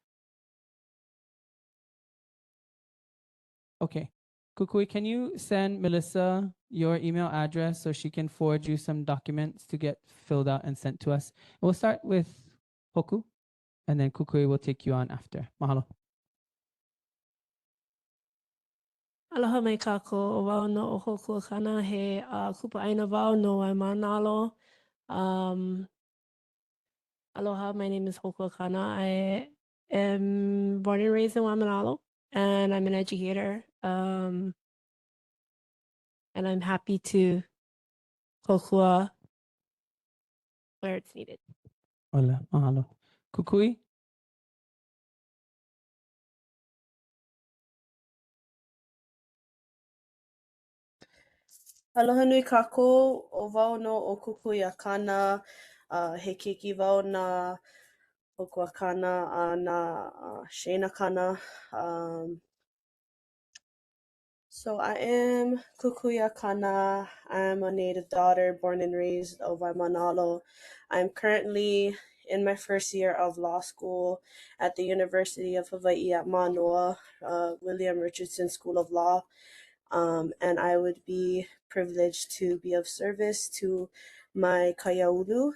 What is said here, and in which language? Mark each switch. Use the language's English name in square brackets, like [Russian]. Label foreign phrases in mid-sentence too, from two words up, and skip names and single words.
[English] Okay. Kukui, can you send Melissa your email address so she can forward you some documents to get filled out and sent to us? We'll start with Hoku, and then Kukui will take you on after. Mahalo. [Hawaiian] Aloha mai kako o wau no o Hoku Akana he kupa aina wau no Waimānalo. [English] Aloha, my name is Hoku Akana. I am born and raised in Waimānalo, and I'm an educator. And I'm happy to kokua where it's needed. Hola, mahalo. Kukui? [Hawaiian] Aloha nui kākou, o wau no o Kukui Akana, he keiki wau na Hoku Akana na Shane Akana. [English] So I am Kukui Akana. I'm a native daughter born and raised of Waimānalo. I'm currently in my first year of law school at the University of Hawaii at Manoa, William Richardson School of Law. And I would be privileged to be of service to my kaiaulu.